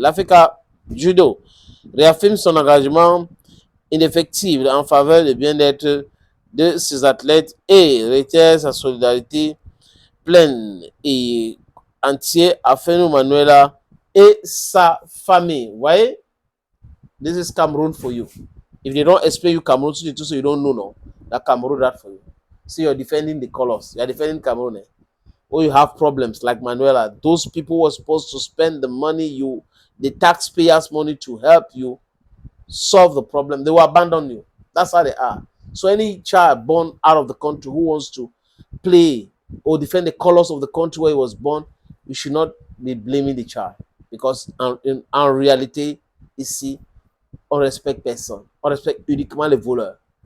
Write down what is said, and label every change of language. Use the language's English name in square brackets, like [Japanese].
[French] L'Africa Judo réaffirme son engagement indéfectible en faveur du bien-être de ses athlètes et réitère sa solidarité pleine et entière à Fenou Manuela et sa famille. Vous voyez? [English] This is Cameroon for you. If they don't expect you Cameroon to do so, you don't know, no. That Cameroon that for you. See, you're defending the colors. You're defending Cameroon. Eh? Or you have problems like Manuela. Those people were supposed to spend the money, the taxpayers' money to help you solve the problem. They will abandon you. That's how they are. So any child born out of the country who wants to play or defend the colors of the country where he was born, you should not be blaming the child. Because [French] en réalité, ici, on respecte personne. On respecte uniquement les voleurs.